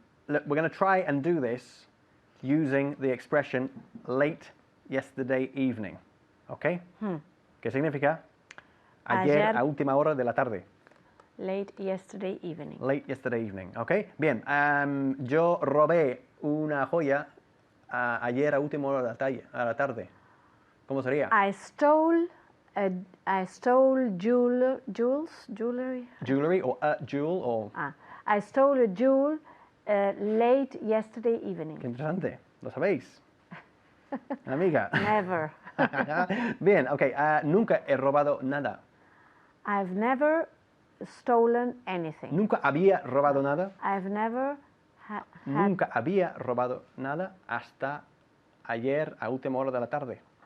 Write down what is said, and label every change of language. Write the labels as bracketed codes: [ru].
[en] Look, we're going to try and do this using the expression late yesterday evening. [es] Okay? ¿Qué significa? Ayer a última hora de la tarde. [en] Late yesterday evening. Late yesterday evening. [es] Okay? Bien. Yo robé una joya ayer a última hora de la tarde. ¿Cómo sería? [en] I stole jewelry. Jewelry or a jewel or... I stole a jewel late yesterday evening. [es] Qué interesante. ¿Lo sabéis? Amiga. [en] Never. [es] Bien, ok. Nunca he robado nada. [en] I've never stolen anything. [es] Nunca había robado nada. [en] I've never [es] Nunca había robado nada hasta ayer a última hora de la tarde.